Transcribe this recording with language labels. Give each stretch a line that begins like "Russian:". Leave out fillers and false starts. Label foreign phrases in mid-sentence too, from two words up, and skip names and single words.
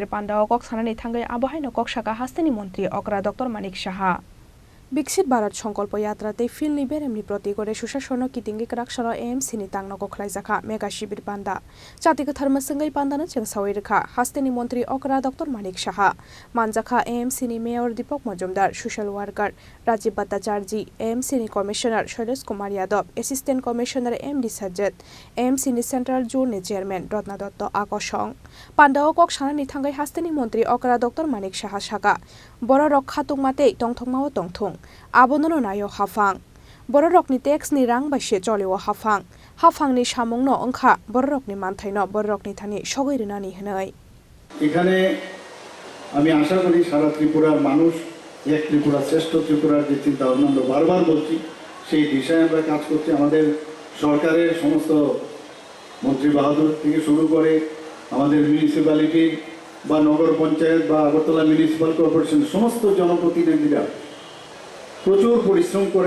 Kok Borok: Pandano kok sanani thangai abohai no kok saka Hasteni Mantri Okra Dr.Manik Saha Biksit Bharat Sankalpa Yatrate Filni Beremni Protikore Sushasan Kitingi Kraksala AMC ni tangno kokhlaijaka Mega Shibir Panda Chatika Tharmasangai Pandano Chengsawi Rwkha Hasteni Mantri Okra Dr.Manik Saha Manjaka AMC ni Mayor Deepak Majumdar
English: Social Worker
Kok Borok: Rajiv Bhattacharji AMC ni Commissioner Shailesh Kumar Yadav
English: Assistant Commissioner
Kok Borok: MD Sajjad AMC ni Central Zone ni Chairman Ratna Dotto Akosong Pandao kok sanani thangai Hasteni Mantri Okra Dr.Manik Saha saka Borok khatung mate tongthongmao tongthong abono nayo hafang borok ni tax ni rang baise choleo hafang ni samung no ongkha borok ni manthai no borok ni thani sogoirinani hnai
Bangla: এখানে আমি আশা করি সারা ত্রিপুরার মানুষ এক ত্রিপুরা শ্রেষ্ঠ ত্রিপুরার যে চিন্তা ভাবনা আমরা বারবার বলছি সেই দিশায় আমরা কাজ করছি আমাদের সরকারের সমস্ত মন্ত্রী বাহাদুর থেকে শুরু করে আমাদের মিউনিসিপ্যালিটি বা নগর পঞ্চায়েত বা আগরতলা মিউনিসিপ্যাল কর্পোরেশন সমস্ত জনপ্রতিনিধিরা প্রচুর পরিশ্রম করেন